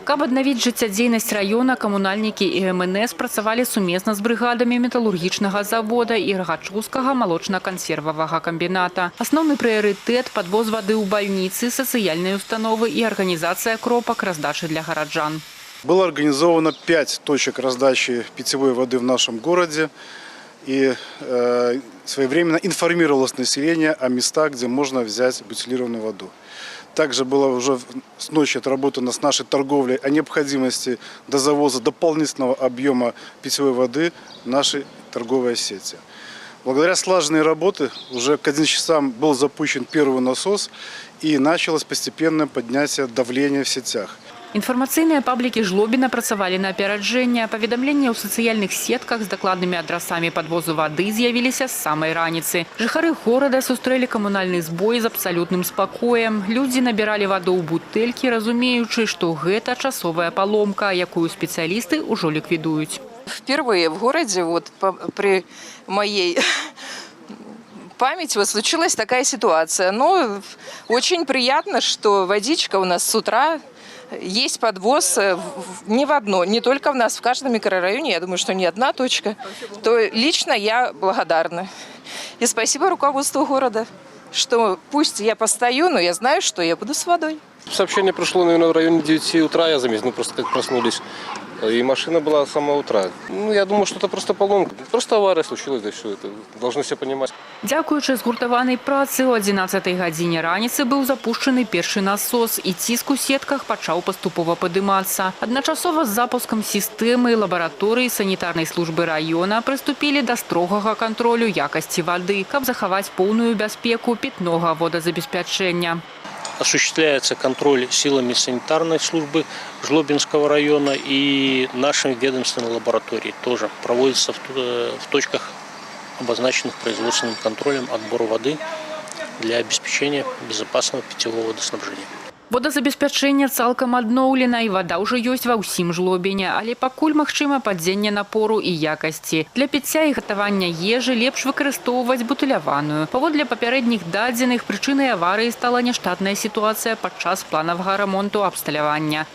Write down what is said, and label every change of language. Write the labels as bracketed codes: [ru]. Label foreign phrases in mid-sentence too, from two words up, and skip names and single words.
[be] Каб аднавіць жыццядзейнасць раёна, камунальнікі і МНС працавалі сумесна з брыгадамі металургічнага завода і Рагачоўскага малочна-кансервавага камбіната. Асноўны прыярытэт – падвоз вады ў бальніцы, сацыяльныя установы і арганізацыя кропак раздачы для гараджан. [ru] Было организовано 5 точек раздачи питьевой воды в нашем городе. И своевременно информировалось население о местах, где можно взять бутилированную воду. Также было уже с ночи отработано с нашей торговлей о необходимости до завоза дополнительного объема питьевой воды в нашей торговой сети. Благодаря слаженной работе уже к 11 часам был запущен первый насос и началось постепенное поднятие давления в сетях. [be] Інфармацыйныя паблікі Жлобіна працавалі на апераджэнне. Паведамленні ў сацыяльных сетках з дакладнымі адрасамі падвозу вады з'явіліся з самай раніцы. Жыхары горада сустрэлі камунальны збой з абсалютным спакоем. Людзі набіралі ваду ў бутэлькі, разумеючы, што гэта часовая паломка, якую спецыялісты ўжо ліквідуюць. [ru] Впервые в городе, при моей памяти, случилась такая ситуация. Но очень приятно, что водичка у нас с утра. Есть подвоз не только в нас, в каждом микрорайоне, я думаю, что не одна точка, то лично я благодарна. И спасибо руководству города, что пусть я постою, но я знаю, что я буду с водой. Сообщение пришло, наверное, в районе 9 утра, я заметил, просто как проснулись. И машина была с самого утра. Я думаю, что это просто поломка. Просто авария случилась, да все это. Должны все понимать. [be] Дзякуючы згуртаванай працы, о 11-й гадзіне раніцы быў запушчаны першы насос, і ціск у сетках пачаў паступова падымацца. Адначасова з запускам сістэмы лабараторыі санітарнай службы раёна прыступілі да строгага кантролю якасці вады, каб захаваць поўную бяспеку пітнога водазабеспячэння. [ru] Осуществляется контроль силами санитарной службы Жлобинского района и нашими ведомственной лабораторией. Тоже проводится в точках, обозначенных производственным контролем, отбор воды для обеспечения безопасного питьевого водоснабжения. [be] Водазабеспячэнне цалкам адноўлена і вада ўжо ёсць ва ўсім Жлобіне, але пакуль магчыма падзенне напору і якасці. Для піцця і гатавання ежы лепш выкарыстоўваць бутыляваную. Паводле папярэдніх дадзеных, прычынай аварыі стала няштатная сітуацыя падчас планавага рамонту абсталявання.